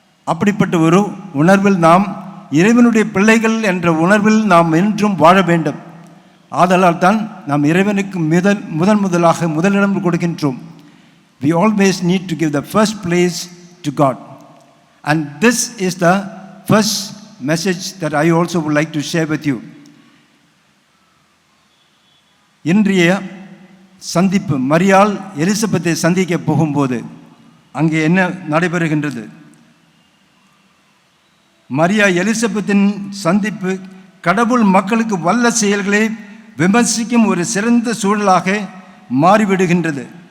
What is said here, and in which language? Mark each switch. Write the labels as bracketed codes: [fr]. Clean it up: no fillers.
[ta] அப்படிப்பட்ட ஒரு உணர்வில் நாம் இறைவனுடைய பிள்ளைகள் என்ற உணர்வில் நாம் என்றும் வாழ வேண்டும். ஆதலால் தான் நாம் இறைவனுக்கு முதலிடம் கொடுக்கின்றோம். [en] We always need to give the first place to God. And this is the first message that I also would like to share with you. [ta] இன்றைய சந்திப்பு, மரியாள் எலிசபெத்தை சந்திக்க போகும்போது அங்கே என்ன நடைபெறுகின்றது? மரியா எலிசபெத்தின் சந்திப்பு கடவுள் மக்களுக்கு வல்ல செயல்களை விமர்சிக்கும் ஒரு சிறந்த சூழலாக மாறிவிடுகின்றது.